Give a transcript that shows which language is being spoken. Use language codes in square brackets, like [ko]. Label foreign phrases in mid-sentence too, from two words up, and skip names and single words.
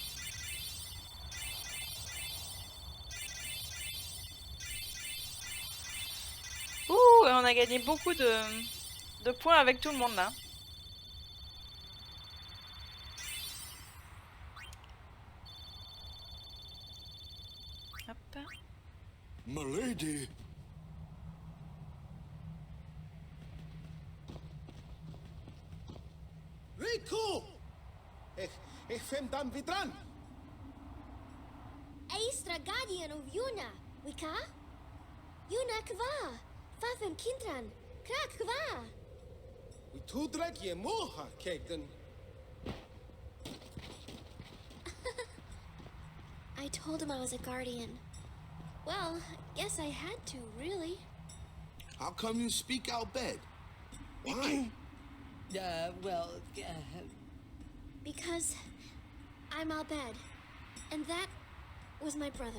[fr] Ouh, et on a gagné beaucoup de points avec tout le monde là. Hop. Milady! Riku! Ich fem dan vitran! Aistra [en] guardian of Yuna, wika? Yuna kva, fafem kintran, krak kva. We tudrek je moha keken. I told him I was a guardian. Well, guess I had to, really. How come you speak out bad? Why? Because I'm Albed, and that was my brother.